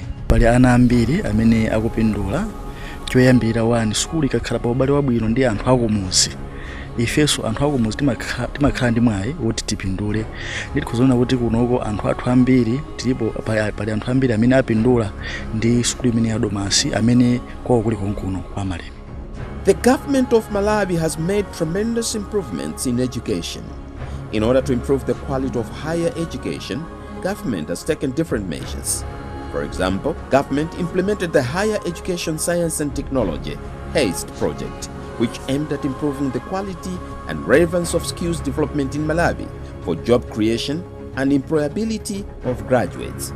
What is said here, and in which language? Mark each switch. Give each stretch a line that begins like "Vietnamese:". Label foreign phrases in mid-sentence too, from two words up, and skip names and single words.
Nyanja: Pali ana ambiri amene akupindula. Choyambira wani sukulu ikakhala pa ubale wabwino ndi anthu akumuzi. Ifeso anthu akumuzi timakhala ndi mwayi woti tipindule. Nditi kuzoona kuti kunoko anthu athu ambiri tilipo pali anthu ambiri amene apindula ndi sukulu imene ya Domasi amene kwawo kuli konkuno kwa Malemi.
English: The government of Malawi has made tremendous improvements in education. In order to improve the quality of higher education, government has taken different measures. For example, government implemented the Higher Education Science and Technology HASTE project, which aimed at improving the quality and relevance of skills development in Malawi for job creation and employability of graduates.